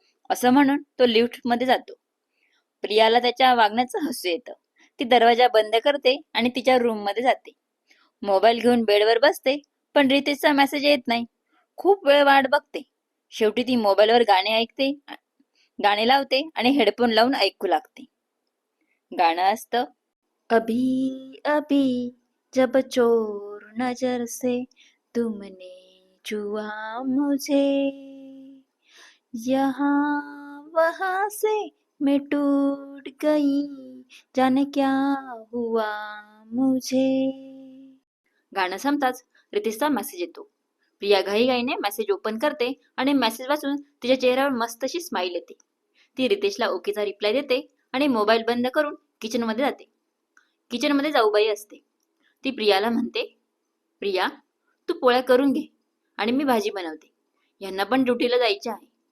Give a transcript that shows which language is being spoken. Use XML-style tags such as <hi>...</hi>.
<mr>असं म्हणून तो लिफ्टमध्ये जातो. प्रियाला त्याच्या वागण्याचं हसू येतं. ती दरवाजा बंद करते आणि तिच्या रूममध्ये जाते. मोबाईल घेऊन बेडवर बसते, पण रितेशचा मेसेज येत नाही. खूप वेळ वाट बघते. शेवटी ती मोबाईलवर गाणे लावते आणि हेडफोन लावून ऐकू लागते. गाणं असतं,</mr> <hi>अभी अभी जब चोर नजर से तुमने छुआ मुझे, यहाँ वहाँ से मैं टूट गई, जाने क्या हुआ मुझे.</hi> <mr>गाणं संपताच रितेशचा मेसेज येतो. प्रिया घाईघाईने मेसेज ओपन करते आणि मेसेज वाचून तिच्या चेहऱ्यावर मस्त अशी स्माईल येते. ती रितेशला ओकेचा रिप्लाय देते आणि मोबाईल बंद करून किचनमध्ये जाते. किचनमध्ये जाऊबाई असते. ती प्रियाला म्हणते, प्रिया, तू पोळ्या करून घे आणि मी भाजी बनवते, यांना पण ड्युटीला जायचे आहे.</mr>